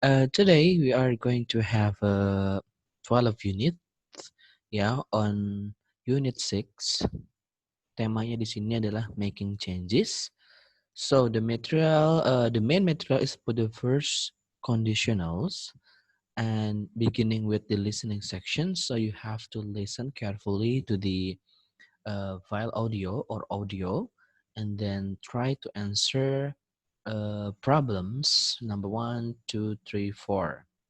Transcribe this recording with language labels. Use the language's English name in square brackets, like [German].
[English] Today we are going to have 12 unit, ya, on unit 6. [Indonesian] Temanya di sini adalah [English] making changes. So the main material is for the first conditionals and beginning with the listening section. So you have to listen carefully to the file audio or audio and then try to answer problems number 1, 2, 3, 4.